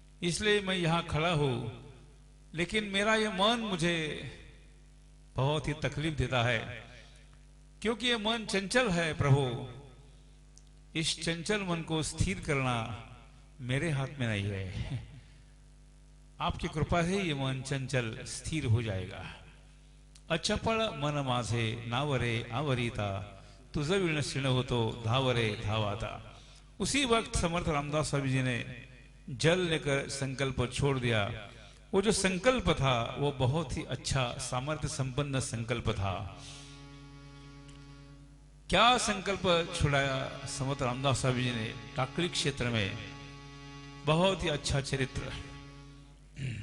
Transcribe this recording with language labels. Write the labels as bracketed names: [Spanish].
[Hindi] इसलिए मैं यहां खड़ा हूं, लेकिन मेरा ये मन मुझे बहुत ही तकलीफ देता है, क्योंकि ये मन चंचल है प्रभु। इस चंचल मन को स्थिर करना मेरे हाथ में नहीं है, आपकी कृपा से ये मन चंचल स्थिर हो जाएगा। [Marathi] अचपळ मन माझे नावरे आवरिता, तुझ विण क्षीण होतो धावरे धावाता। [Hindi] उसी वक्त समर्थ रामदास स्वामी जी ने जल लेकर संकल्प छोड़ दिया। वो जो संकल्प था वो बहुत ही अच्छा सामर्थ्य संपन्न संकल्प था। क्या संकल्प छुड़ाया समर्थ रामदास स्वामी जी ने टाकली क्षेत्र में, बहुत ही अच्छा चरित्र।